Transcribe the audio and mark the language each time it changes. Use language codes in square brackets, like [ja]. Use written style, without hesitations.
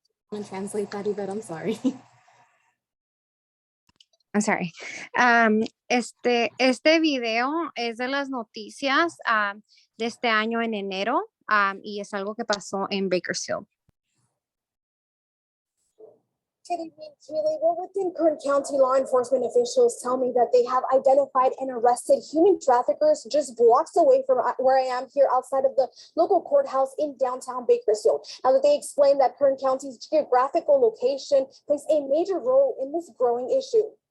[en] I'm going to translate that, Yvette, I'm sorry. I'm sorry. [es] Este video es de las noticias de este año en enero y es algo que pasó en Bakersfield. [en] Good evening, Keely. Wilmington Kern County law enforcement officials tell me that they have identified and arrested human traffickers just blocks away from where I am here outside of the local courthouse in downtown Bakersfield. Now that they explain that Kern County's geographical location plays a major role in this growing issue.